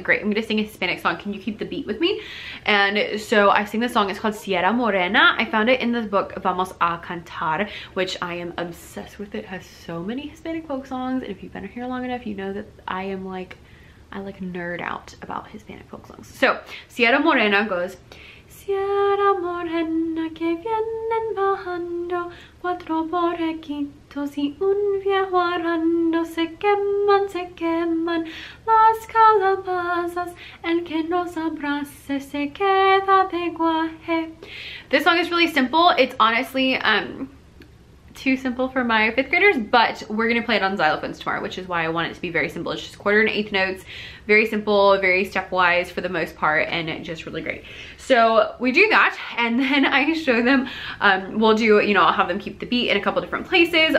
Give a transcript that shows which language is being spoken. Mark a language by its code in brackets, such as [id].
[en] Like, great, I'm gonna sing a Hispanic song. Can you keep the beat with me? And so I sing the song. It's called Sierra Morena. I found it in the book Vamos a Cantar, which I am obsessed with. It has so many Hispanic folk songs. And if you've been here long enough, you know that I like nerd out about Hispanic folk songs. [es] So Sierra Morena goes, Sierra Morena que vienen bajando, 4 borreguitos y un viejo arando, se queman las calabazas, el que nos abrace se queda de guaje. [en] This song is really simple. It's honestly too simple for my 5th graders, but we're gonna play it on xylophones tomorrow, which is why I want it to be very simple. It's just 1/4 and 1/8 notes, very simple, very stepwise for the most part, and just really great. So we do that, and then I show them, we'll do, you know, I'll have them keep the beat in a couple different places.